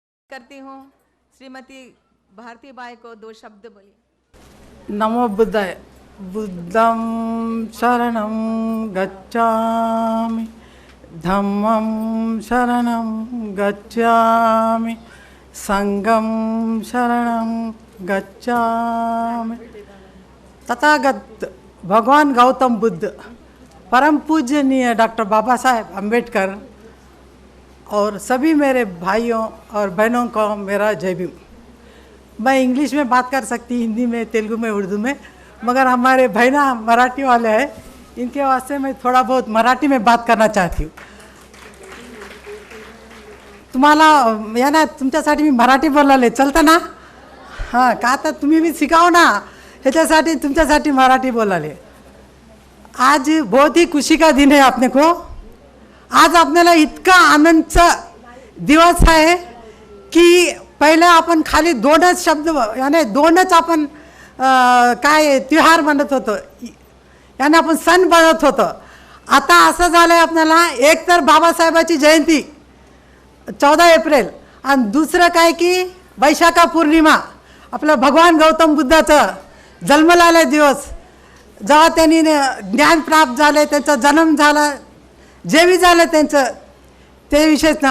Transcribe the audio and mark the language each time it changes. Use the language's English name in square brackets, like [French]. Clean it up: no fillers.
[Hindi] करती हूँ श्रीमती भारती बाई को 2 शब्द बोलिए। नमो बुद्धाय। [Pali] बुद्धं शरणं गच्छामि, धम्मं शरणं गच्छामि, संघं शरणं गच्छामि। [Hindi] तथागत भगवान गौतम बुद्ध, परम पूजनीय डॉक्टर बाबा साहेब अम्बेडकर और सभी मेरे भाइयों और बहनों को मेरा जय भीम। मैं इंग्लिश में बात कर सकती, हिंदी में, तेलुगु में, उर्दू में, मगर हमारे बहना मराठी वाले हैं, इनके वास्ते मैं थोडा बहुत मराठी में बात करना चाहती हूँ। [Marathi] तुम्हाला या ना तुमच्यासाठी मी मराठी बोलायले चलतं ना? हां, का तर तुम्ही भी शिकाव ना, ह्याच्यासाठी तुमच्यासाठी मराठी बोलायले। [Hindi] आज बहुत ही खुशी का दिन है आपने को। [Marathi] आज आपल्याला इतका आनंदचा दिवस आहे की पहिले आपण खाली 2च शब्द याने 2च आपण काय त्योहार म्हणत होतो, याने आपण सण बनत होतो। आता असं झालंय आपल्याला, एक तर बाबासाहेबाची जयंती 14 एप्रिल आणि दुसरं काय की वैशाखा पौर्णिमा, आपलं भगवान गौतम बुद्धाचं जन्मलेला दिवस, जेव्हा त्यांनी ज्ञान प्राप्त झाले, त्यांचा जन्म झाला, जे बी झालं त्यांचं ते विशेष ना।